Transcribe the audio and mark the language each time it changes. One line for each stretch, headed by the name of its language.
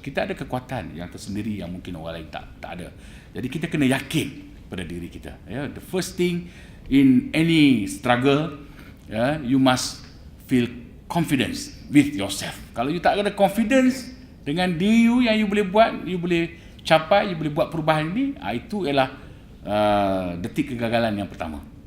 Malay: Kita ada kekuatan yang tersendiri yang mungkin orang lain tak ada. Jadi kita kena yakin pada diri kita.
English: The first thing in any struggle, you must feel confidence with yourself.
Malay: Kalau you tak ada confidence dengan diri you yang you boleh buat, you boleh capai, you boleh buat perubahan ini, itu ialah detik kegagalan yang pertama.